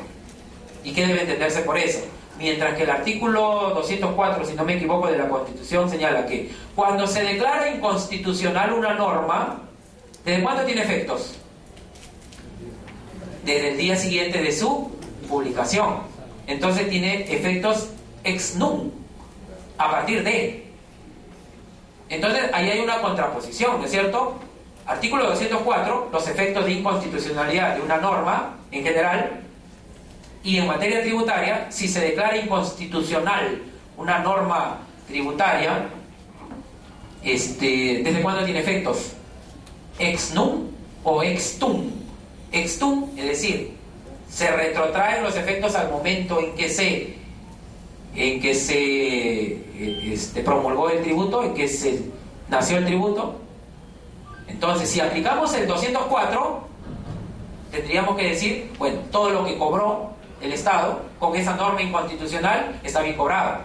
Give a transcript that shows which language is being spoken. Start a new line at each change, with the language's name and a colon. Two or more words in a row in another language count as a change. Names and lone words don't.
Spanish: ¿Y qué debe entenderse por eso? Mientras que el artículo 204, si no me equivoco, de la Constitución señala que cuando se declara inconstitucional una norma, ¿desde cuándo tiene efectos? Desde el día siguiente de su publicación. Entonces tiene efectos
Latin: ex nunc,
Spanish: a partir de. Entonces ahí hay una contraposición, ¿no es cierto? Artículo 204, los efectos de inconstitucionalidad de una norma en general, y en materia tributaria, si se declara inconstitucional una norma tributaria, ¿desde cuándo tiene efectos?
Latin: Ex nunc o ex tunc. Ex tunc,
Spanish: es decir, se retrotraen los efectos al momento en que se promulgó el tributo, en que se nació el tributo. Entonces, si aplicamos el 204, tendríamos que decir, bueno, todo lo que cobró el Estado con esa norma inconstitucional está bien cobrado.